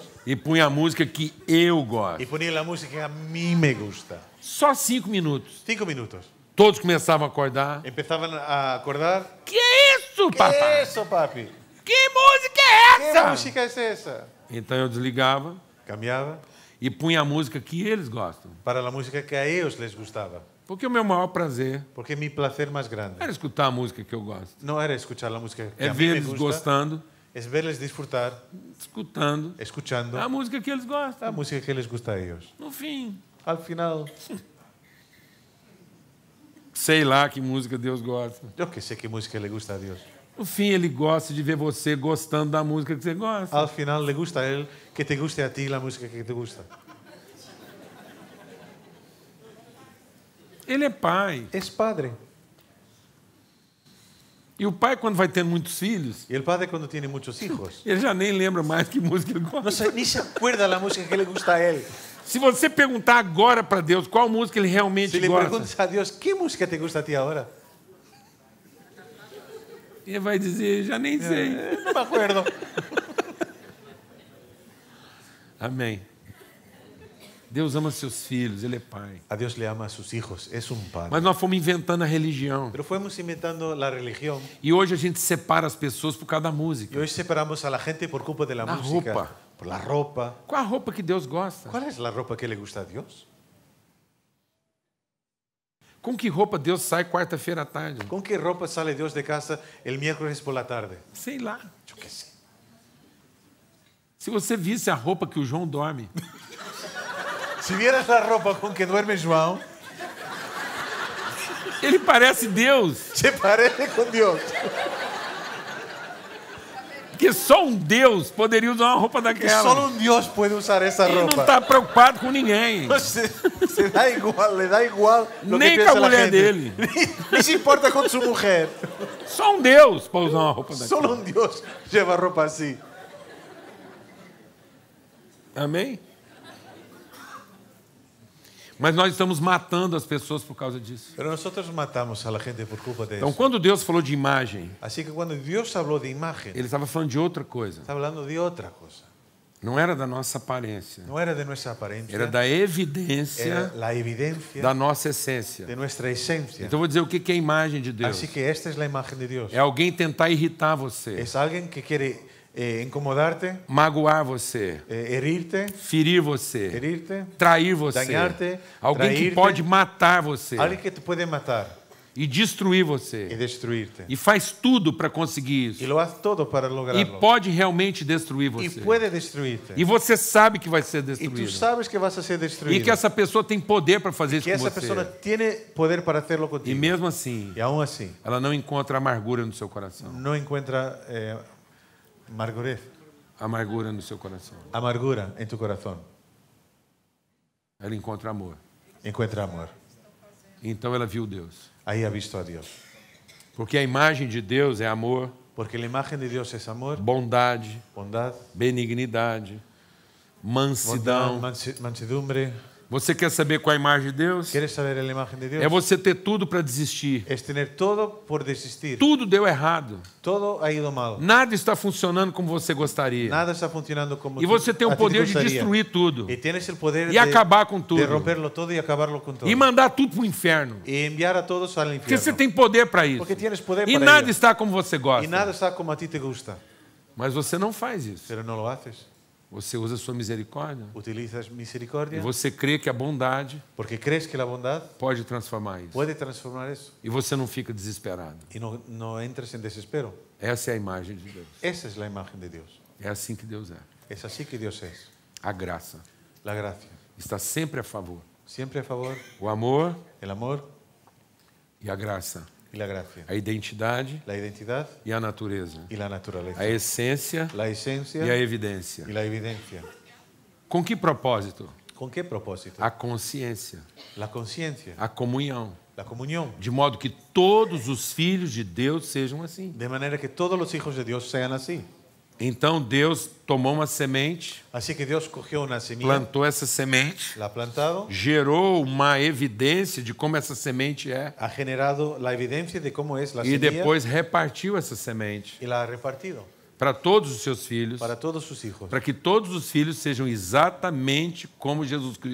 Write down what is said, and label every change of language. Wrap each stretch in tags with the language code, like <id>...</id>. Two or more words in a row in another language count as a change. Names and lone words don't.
<pt>e punha a música que eu gosto.</pt> <es>y ponían la música que a mí me gusta.</es> <pt>Só 5 minutos.</pt> <es>5 minutos.</es> <pt>Todos começavam a acordar.</pt> <es>Empezaban a acordar.</es> <pt>Que é isso,</pt> <es>¿Qué</es> <pt>papai?</pt> <es>es eso, papi?</es> <pt>Que música é</pt> <es>¿Qué</es> <pt>essa?</pt> <es>música es esa?</es> <pt>Então eu desligava</pt> <es>Cambiaba</es> <pt>e punha a música que eles gostam.</pt> <es>para la música que a ellos les gustaba.</es> <pt>Porque o meu maior prazer</pt> <es>Porque mi placer más grande</es> <pt>era escutar a música que eu gosto.</pt> <es>no era escuchar la música que</es> <pt>É</pt> <es>a mí</es> <pt>ver</pt> <es>me</es> <pt>eles</pt> <es>gusta,</es> <pt>gostando,</pt> <es>es verles disfrutar,</es> <pt>escutando</pt> <es>escuchando</es> <pt>a música que eles gostam.</pt> <es>la música que les gusta a ellos.</es> <pt>No fim,</pt> <es>Al final,</es> <pt>sei lá que música Deus gosta.</pt> <es>yo que sé qué música le gusta a Dios.</es> <pt>No fim, Ele gosta de ver você gostando da música que você gosta.</pt> <es>Al final le gusta a Él que te guste a ti la música que te gusta.</es> <pt>Ele é pai.</pt> <es>Es padre.</es> <pt>E o pai, quando vai tendo muitos filhos,</pt> <es>Y el padre cuando tiene muchos hijos,</es> <pt>ele já nem lembra mais que música ele gosta.</pt> <es>ni se acuerda la música que le gusta a Él.</es> <pt>Se você perguntar agora para Deus qual música ele realmente</pt> <es>Si le</es> <pt>gosta,</pt> <es>preguntas a Dios, ¿qué música te gusta a ti ahora?</es> <pt>ele vai dizer, já nem sei.</pt> <es>No me acuerdo.</es> <pt>Amém. Deus ama seus filhos, Ele é pai.</pt> <es>A Dios le ama a sus hijos, es un padre.</es> <pt>Mas nós fomos inventando a religião.</pt> <es>Pero fuimos inventando la religión</es> <pt>E hoje a gente separa as pessoas por causa da</pt> <es>y</es> <pt>música.</pt> <es>hoy separamos a la gente por culpa de la La música. ropa. Por la ropa.</es> <pt>Qual a roupa que Deus gosta?</pt> <es>¿Cuál es la ropa que le gusta a Dios?</es> <pt>Com que roupa Deus sai quarta-feira à tarde?</pt> <es>¿Con qué ropa sale Dios de casa el miércoles por la tarde?</es> <pt>Sei lá.</pt> <es>Yo qué sé.</es> <pt>Se você visse a roupa que o João dorme,</pt> <es>Si vieras la ropa con que duerme João,</es> <pt>ele parece Deus.</pt> <es>se parece con Dios.</es> <pt>Porque só um Deus poderia usar uma roupa</pt> <es>Que</es> <pt>daquela.</pt> <es>solo un Dios puede usar esa</es> <pt>Ele não</pt> <es>ropa.</es> <pt>está preocupado com ninguém.</pt> <es>Se da igual, le da igual lo</es> <pt>Nem</pt> <es>que</es> <pt>com a</pt> <es>piensa la</es> <pt>mulher</pt> <es>gente.</es> <pt>dele.</pt> <es>Ni se importa con su mujer.</es> <pt>Só um Deus para usar uma roupa daquela.</pt> <es>Solo un Dios lleva ropa así.</es> <pt>Amém? Mas nós estamos matando as pessoas por causa disso.</pt> <es>Pero nosotros matamos a la gente por culpa de</es> <pt>Então,</pt> <es>eso.</es> <pt>quando Deus falou de imagem,</pt> <es>Así que cuando Dios habló de imagen,</es> <pt>Ele estava falando de outra coisa.</pt> <es>está hablando de otra cosa.</es> <pt>Não era da nossa aparência.</pt> <es>No era de nuestra apariencia,</es> <pt>Era da evidência</pt> <es>era la evidencia</es> <pt>da nossa essência.</pt> <es>de nuestra esencia.</es> <pt>Então, eu vou dizer o que é a imagem de Deus.</pt> <es>Así que esta es la imagen de Dios.</es> <pt>É alguém tentar irritar você,</pt> <es>Es alguien que quiere incomodarte,</es> <pt>magoar você,</pt> <es>herirte,</es> <pt>ferir você,</pt> <es>herirte,</es> <pt>trair você.</pt> <es>dañarte,</es> <pt>Alguém que</pt> <es>trairte.</es> <pt>pode matar você</pt> <es>alguien que te puede matar</es> <pt>e destruir</pt> <es>y</es> <pt>você.</pt> <es>destruirte.</es> <pt>E faz tudo para conseguir</pt> <es>Y</es> <pt>isso.</pt> <es>lo hace todo para</es> <pt>E</pt> <es>lograrlo.</es> <pt>pode realmente destruir</pt> <es>Y</es> <pt>você.</pt> <es>puede destruirte.</es> <pt>E você sabe que vai ser</pt> <es>Y tú</es> <pt>destruído.</pt> <es>sabes que vas a ser</es> <pt>E</pt> <es>destruido.</es> <pt>que essa pessoa tem poder para fazer isso</pt> <es>Que</es> <pt>com</pt> <es>esa persona</es> <pt>você.</pt> <es>tiene poder para hacerlo</es> <pt>E</pt> <es>contigo.</es> <pt>mesmo assim,</pt> <es>Y aún así,</es> <pt>ela não encontra amargura no seu coração.</pt> <es>no encuentra</es> <pt>Amargura no seu coração.</pt> <es>amargura en tu corazón.</es> <pt>Ela encontra amor.</pt> <es>Encuentra amor.</es> <pt>Então ela viu Deus.</pt> <es>Ahí ha visto a Dios.</es> <pt>Porque a imagem de Deus é amor,</pt> <es>Porque la imagen de Dios es amor,</es> <pt>bondade,</pt> <es>bondad,</es> <pt>benignidade,</pt> <es>bondad,</es> <pt>mansidão.</pt> <es>mansedumbre.</es> <pt>Você quer saber qual é a imagem de Deus?</pt> <es>¿Quieres saber la imagen de Dios?</es> <pt>É você ter tudo para desistir.</pt> <es>Es tener todo por desistir.</es> <pt>Tudo deu errado.</pt> <es>Todo ha ido mal.</es> <pt>Nada está funcionando como você gostaria.</pt> <es>Nada está funcionando como</es> <pt>E você tem</pt> <es>a</es> <pt>o</pt> <es>ti te</es> <pt>poder de</pt> <es>gustaría.</es> <pt>destruir tudo.</pt> <es>Y tienes el poder</es> <pt>E acabar com</pt> <es>de</es> <pt>tudo.</pt> <es>romperlo todo y acabarlo con todo.</es> <pt>E mandar tudo para o inferno.</pt> <es>Y enviar a todos al</es> <pt>Porque você</pt> <es>infierno.</es> <pt>tem poder para isso.</pt> <es>Porque tienes poder</es> <pt>E</pt> <es>para</es> <pt>nada</pt> <es>ello.</es> <pt>está como você</pt> <es>Y</es> <pt>gosta.</pt> <es>nada está como a ti te gusta.</es> <pt>Mas você não faz isso.</pt> <es>Pero no lo haces.</es> <pt>Você usa a sua misericórdia.</pt> <es>Utilizas</es> <pt>E</pt> <es>misericordia</es> <pt>você crê que a bondade</pt> <es>porque crees que la bondad</es> <pt>pode transformar isso.</pt> <es>puede transformar eso.</es> <pt>E você não fica desesperado.</pt> <es>Y no entres en desespero.</es> <pt>Essa é a imagem de Deus.</pt> <es>Esa es la imagen de Dios.</es> <pt>É assim que Deus é.</pt> <es>Es así que Dios es.</es> <pt>A graça</pt> <es>La gracia.</es> <pt>está sempre a favor.</pt> <es>Siempre a favor.</es> <pt>O amor</pt> <es>El amor</es> <pt>e a graça.</pt> <es>y la gracia.</es> <pt>A identidade</pt> <es>La identidad</es> <pt>e a natureza.</pt> <es>y la naturaleza.</es> <pt>A essência</pt> <es>La esencia</es> <pt>e a evidência.</pt> <es>y la evidencia.</es> <pt>Com que propósito?</pt> <es>¿Con qué propósito?</es> <pt>A consciência,</pt> <es>La conciencia,</es> <pt>a comunhão.</pt> <es>la comunión.</es> <pt>De modo que todos os filhos de Deus sejam assim.</pt> <es>De manera que todos los hijos de Dios sean así.</es> <pt>Então Deus tomou uma semente,</pt> <es>Así que Dios cogió una semilla,</es> <pt>plantou essa semente,</pt> <es>la ha plantado,</es> <pt>gerou uma evidência de como essa semente é</pt> <es>ha generado la evidencia de cómo es la</es> <pt>e</pt> <es>semilla</es> <pt>depois repartiu essa semente</pt> <es>y la ha repartido</es> <pt>para todos os seus filhos,</pt> <es>para todos sus hijos,</es> <pt>para que todos os filhos sejam exatamente como Jesus Cristo</pt>